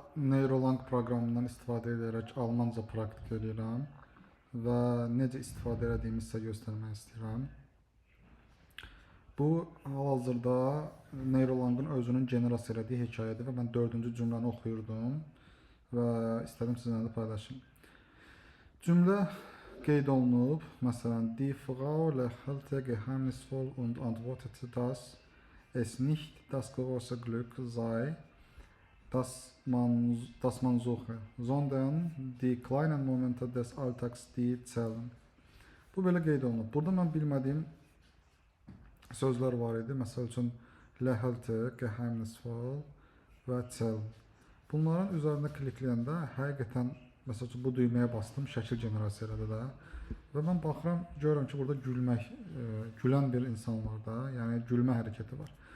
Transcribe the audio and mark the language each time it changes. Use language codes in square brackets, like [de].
[az] Neurolang proqramından istifadə edərək almanca praktik edirəm və necə istifadə etdiyimi sizə göstərmək istəyirəm. Bu hal-hazırda Neurolangın özünün generasiya etdiyi hekayədir və mən 4-cü cümləni oxuyurdum və istədim sizinlə də paylaşım. Cümlə qeyd olunub. Məsələn, [de] Die Frau lächelte geheimnisvoll und antwortete, dass es nicht das große Glück sei, dass man suche, sondern die kleinen Momente des Alltags, die zählen. [az] Bu belə qeyd olunub. Burada mən bilmədiyim sözlər var idi. Məsəl üçün, lächelte, geheimnisvoll və zählen. Bunların üzərində klikləyəndə həqiqətən, məsəl üçün, bu düyməyə bastım, şəkil generasiya elədi də. Və mən baxıram, görürəm ki, burada gülən bir insan var da, yəni gülmə hərəkəti var.